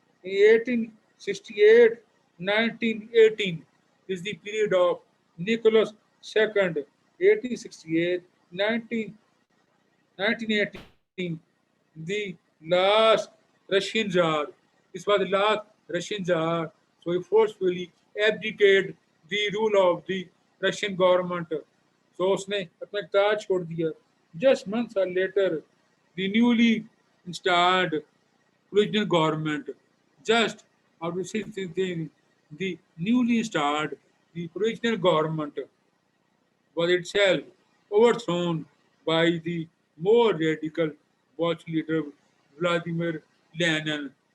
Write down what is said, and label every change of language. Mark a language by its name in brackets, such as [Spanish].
[English] In 1868-1918 is the period of Nicholas II. 1868-1918, the last Russian Tsar. This was the last Russian Tsar. So he forcefully abdicated the rule of the Russian government. [Hindi] So उसने अपना इख्तियार छोड़ दिया. [English] Just months later, the newly installed provisional government, just after 16, the newly installed the provisional government was itself overthrown by the more radical Bolshevik leader Vladimir Lenin.